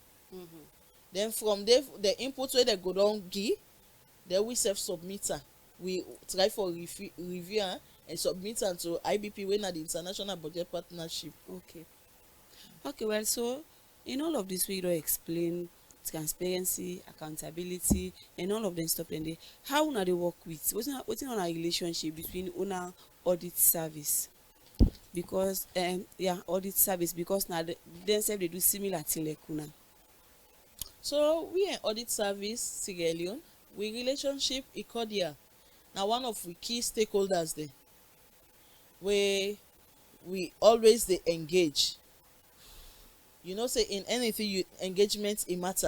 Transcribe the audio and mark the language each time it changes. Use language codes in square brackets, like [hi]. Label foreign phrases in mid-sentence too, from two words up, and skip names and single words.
[pcm] Then from there, the input where they go down give, then we self-submit her. We try for review and submit am to IBP wey na the International Budget Partnership. Okay, well, so in all of this we don explain transparency, accountability, and all of them stuff dem dey. How una dey work with wetin una relationship between una audit service? Because audit service, because na dem sef dey do similar thing like una. So we and audit service Sierra Leone, we relationship is cordial. Na one of we key stakeholders there, where we always dey engage. You know, say in anything engagement it matter.